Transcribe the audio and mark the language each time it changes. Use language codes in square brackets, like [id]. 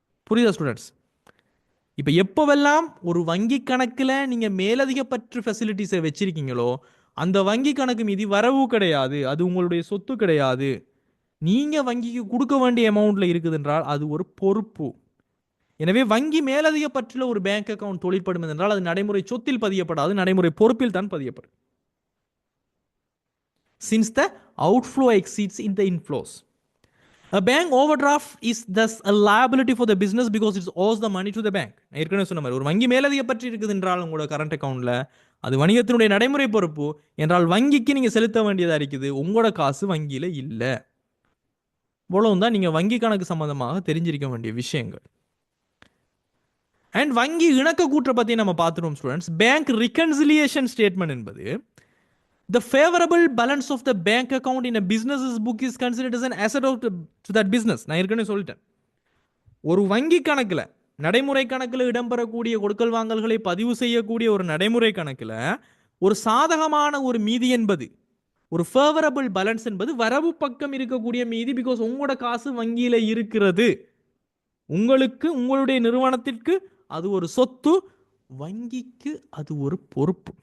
[ta] புரியுதா ஸ்டூடெண்ட்ஸ்? இப்ப எப்பவெல்லாம் ஒரு வங்கி கணக்குல நீங்க மேலதிகப்பற்று ஃபெசிலிட்டிஸை வச்சிருக்கீங்களோ அந்த வங்கி கணக்கு மீதி வரவு கிடையாது, அது உங்களுடைய சொத்து கிடையாது. நீங்க வங்கிக்கு கொடுக்க வேண்டிய அமௌண்ட்ல இருக்குது என்றால் அது ஒரு பொறுப்பு. எனவே வங்கி மேலதிக பற்றில ஒரு பேங்க் அக்கவுண்ட் தொழிற்படும் என்றால் அது நடைமுறை சொத்தில் பதியப்படாது, நடைமுறை பொறுப்பில் தான் பதியப்படும். [en] Since the outflow exceeds in the inflows, a bank overdraft is thus a liability for the business because it owes the money to the bank. [ta] ஏற்கனவே சொன்ன மாதிரி ஒரு வங்கி மேலதிக பற்றி இருக்குது என்றால் உங்களோட கரண்ட் அக்கவுண்ட்ல அது வணிகத்தினுடைய நடைமுறை பொறுப்பு என்றால் வங்கிக்கு நீங்க செலுத்த வேண்டியதா இருக்குது, உங்களோட காசு வங்கியில இல்லை. இவ்வளவு தான் நீங்க வங்கி கணக்கு சம்பந்தமாக தெரிஞ்சிருக்க வேண்டிய விஷயங்கள். அண்ட் வங்கி இணக்க கூற்றை பத்தி நம்ம பார்த்துட்டோம் ஸ்டூடெண்ட்ஸ். [en] Bank reconciliation statement என்பது the favorable balance of the bank account in a business's book is considered as an asset of to that business. [ta] நான் ஏற்கனவே சொல்லிட்டேன், ஒரு வங்கி கணக்குல நடைமுறை கணக்கில் இடம்பெறக்கூடிய கொடுக்கல் வாங்கல்களை பதிவு செய்யக்கூடிய ஒரு நடைமுறை கணக்கில் ஒரு சாதகமான ஒரு மீதி என்பது, ஒரு ஃபேவரபிள் பேலன்ஸ் என்பது வரவு பக்கம் இருக்கக்கூடிய மீதி. பிகாஸ் உங்களோட காசு வங்கியில இருக்கிறது, உங்களுக்கு உங்களுடைய நிறுவனத்திற்கு அது ஒரு சொத்து, வங்கிக்கு அது ஒரு பொறுப்பு.